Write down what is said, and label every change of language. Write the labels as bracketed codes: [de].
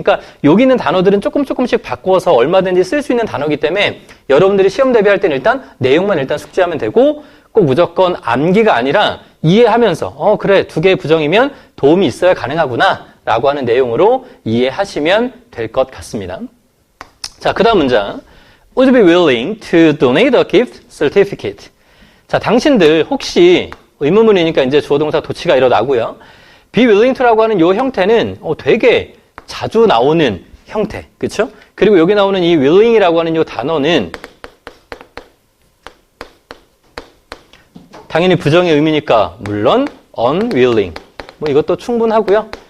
[ko] 그러니까 여기 있는 단어들은 조금씩 바꾸어서 얼마든지 쓸 수 있는 단어이기 때문에 여러분들이 시험 대비할 때는 일단 내용만 일단 숙지하면 되고 꼭 무조건 암기가 아니라 이해하면서 그래, 두 개의 부정이면 도움이 있어야 가능하구나 라고 하는 내용으로 이해하시면 될 것 같습니다. 자, 그 다음 문장. [en] Would you be willing to donate a gift certificate? [ko] 자, 당신들 혹시 의문문이니까 이제 주어동사 도치가 일어나고요. be willing to라고 하는 이 형태는 되게 자주 나오는 형태, 그렇죠? 그리고 여기 나오는 이 willing이라고 하는 이 단어는 당연히 부정의 의미니까 물론 unwilling, 뭐 이것도 충분하고요.